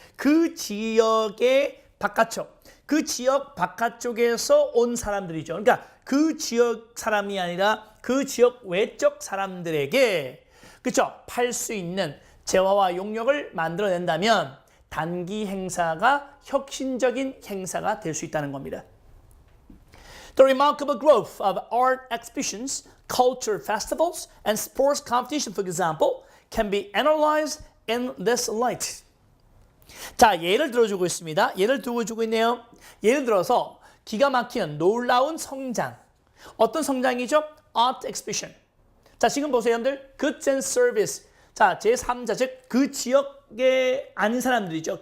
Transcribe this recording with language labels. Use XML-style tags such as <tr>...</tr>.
<ko>그 지역의 바깥쪽, 그 지역 바깥쪽에서 온 사람들이죠. 그러니까 그 지역 사람이 아니라 그 지역 외적 사람들에게, 그렇죠? 팔 수 있는 재화와 용역을 만들어낸다면 단기 행사가 혁신적인 행사가 될 수 있다는 겁니다.</ko> <en>The remarkable growth of art exhibitions, culture festivals, and sports competition, for example, can be analyzed in this light.</en> <ko>자, 예를 들어주고 있습니다. 예를 들어주고 있네요. 예를 들어서 기가 막히는 놀라운 성장. 어떤 성장이죠? Art exhibition. 자, 지금 보세요, 여러분들.</ko> <en>Goods and service.</en> <ko>자, 제3자, 즉 그 지역에 아닌 사람들이죠.</ko>